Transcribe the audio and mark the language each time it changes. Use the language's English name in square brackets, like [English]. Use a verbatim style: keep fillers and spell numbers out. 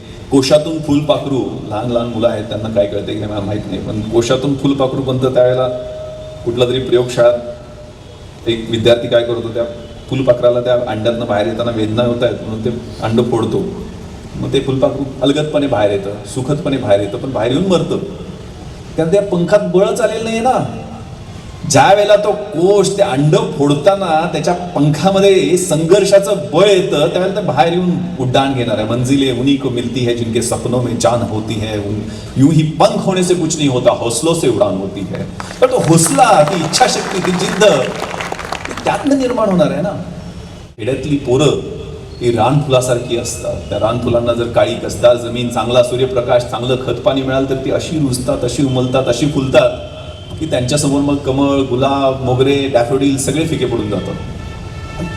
[Marathi] कोशातून फुलपाखरू, लहान लहान मुलं आहेत त्यांना काय कळते की नाही मला माहीत नाही, पण कोशातून फुलपाखरू बनतं त्यावेळेला कुठला तरी प्रयोगशाळात एक विद्यार्थी काय करतो, त्या फुलपाखराला त्या अंड्यातनं बाहेर येताना वेदना होत आहेत म्हणून ते अंडं फोडतो. मग ते फुलपाखरू अलगदपणे बाहेर येतं, सुखदपणे बाहेर येतं, पण बाहेर येऊन मरतं. कारण त्या पंखात बळच आलेलं नाही ना. ज्या वेळेला तो कोश ते अंडं फोडताना त्याच्या पंखामध्ये संघर्षाचं बळ येतं त्यावेळेला ते बाहेर येऊन उड्डाण घेणार आहे. [Hindi] मंजिले उन्हीं को मिलती है जिनके सपनों में जान होती है, यूं ही पंख होने से कुछ नहीं होता, हौसलों से उड़ान होती है. [Marathi] तर तो हौसला, ती इच्छाशक्ती, ती जिद्द त्यातनं निर्माण होणार आहे ना. खेड्यातली पोरं ही रानफुलासारखी असतात. त्या रानफुलांना जर काळी कसदार जमीन, चांगला सूर्यप्रकाश, चांगलं खतपाणी मिळालं तर ती अशी रुजतात, अशी उमलतात, अशी फुलतात की त्यांच्यासमोर मग कमळ, गुलाब, मोगरे, डॅफोडील सगळे फिके पडून जातात.